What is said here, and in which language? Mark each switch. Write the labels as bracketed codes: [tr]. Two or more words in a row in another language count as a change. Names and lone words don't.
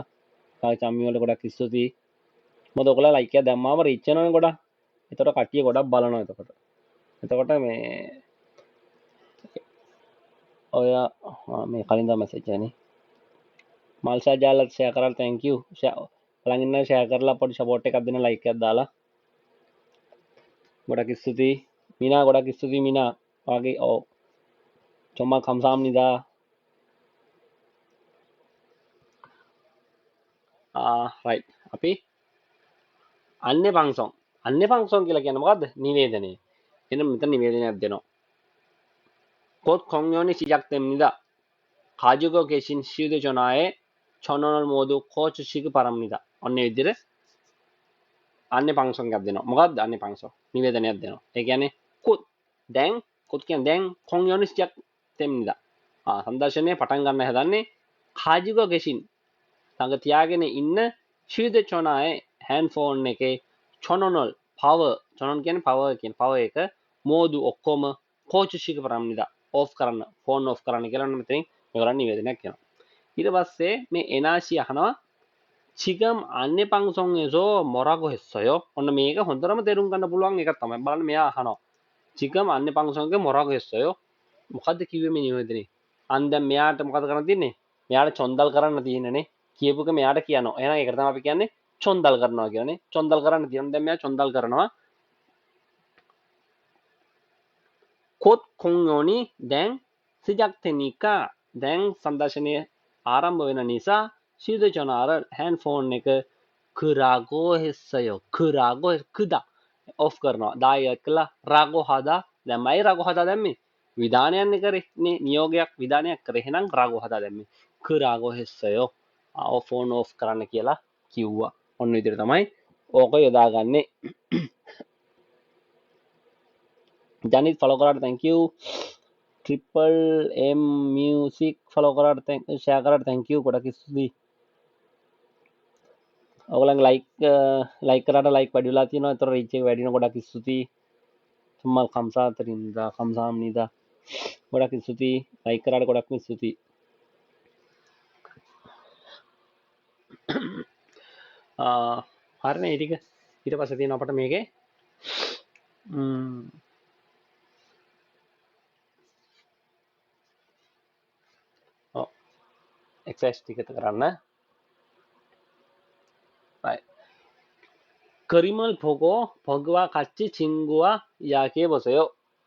[si] චම්මි වල ගොඩක් ස්තුතියි. මොකද ඔයගොල්ලෝ ලයික් එක දැම්මාම රීච් වෙනවනේ ගොඩක්. එතකොට කට්ටිය ගොඩක් බලනවා. එතකොට මේ ඔය මේ කලින් දා මැසේජ් එකනේ මල්සා ජාලත් ෂෙයා කරලා [en] thank you. [si] බලන් ඉන්න ෂෙයා කරලා පොඩි සපෝට් එකක් දෙන්න ලයික් එකක් දාලා. ගොඩක් ස්තුතියි මිනා. ගොඩක් ස්තුතියි මිනා. ඔයාගේ ඔව් [ko] 정말 감사합니다. [si] right අපි අන්නේ 방송 කියලා කියන්නේ මොකද්ද? නිවේදනය. එන්න මෙතන නිවේදනයක් දෙනවා. [ko] 곧 공연이 시작됩니다. 가지고 계신 휴대전화에 1,000원을 모두 꺼주시기 바랍니다. [si] 어느 විදිහට අන්නේ 방송යක් දෙනවා. මොකද්ද අන්නේ 방송? නිවේදනයක් දෙනවා. ඒ කියන්නේ 곧 කියන්නේ දැන් [ko] 공연이 시작됩니다. [si] සංදර්ශනය පටන් ගන්න හදන්නේ [ko] 가지고 계신 [si] ළඟ තියාගෙන ඉන්න [ko] 휴대전화에 핸드폰 [si] එකේ [ko] 1,000원을 전원 [si] කියන්නේ power එක 모두 ඔක්කොම [ko] 꺼주시기 바랍니다. [si] off කරන්න [en] phone off [si] කරන්න කියලා මෙතනින් මේගොල්ලන් නිවේදනයක් කරනවා. ඊට පස්සේ මේ එනාෂි අහනවා [ko] 지금 안내 방송에서 뭐라고 했어요? [si] ඔන්න මේක හොඳටම තේරුම් ගන්න පුළුවන් එකක් තමයි. බලන්න මෙයා අහනවා [ko] 지금 안내 방송에서 뭐라고 했어요? [si] මොකද්ද කිව්වේ මේ නිවේදනේ? අන් දැන් මෙයාට මොකද කරන්න තියන්නේ? මෙයාට චොන්දල් කරන්න තියෙනනේ. කියපු එක මෙයාට කියනවා. එහෙනම් ඒකට තමයි අපි කියන්නේ චොන්දල් කරනවා කියන්නේ. චොන්දල් කරන්න තියෙනවා. දැන් මෙයා චොන්දල් කරනවා. [ko] 곧 공연이 [si] දැන් 시작되니까 දැන් සංදර්ශනය ආරම්භ වෙන නිසා [ko] 휴대전화를 핸드폰 [si] එක [ko] 끄라고 했어요. [si] 끄다 off කරනවා. දායක කළා රාගෝ හදා. දැන් මයි රාගෝ හදා දැම්මේ. විධානයන්නේ කරේ නේ නියෝගයක් විධානයක් කරේ. එහෙනම් රාගෝ හදා දැම්මේ. [ko] 끄라고 했어요. [en] phone off [si] කරන්න කියලා කිව්වා. ඔන්න විදිහට තමයි ඕක යොදාගන්නේ. ජනිත් ෆලෝ කරාට [en] thank you. [si] triple m music ෆලෝ කරාට ෂෙයා කරාට [en] thank you. [si] ගොඩක් ස්තුතියි. ඔයගොල්ලන්ගේ ලයික් කරාට ලයික් වැඩි වෙලා තියෙනවා. ඒතර රීච් එක වැඩි වෙන ගොඩක් ස්තුතියි. [ko] 정말 감사합니다. [si] ගොඩක් ස්තුතියි. ලයික් කරාට ගොඩක් ස්තුතියි. හරිනේ ඊටික ඊට පස්සේ තියෙන අපිට මේකේ एक्सरसाइज ටික කරන්න. [en] right. [ko] 그림을 보고 버그와 같이 친구와 이야기해 보세요.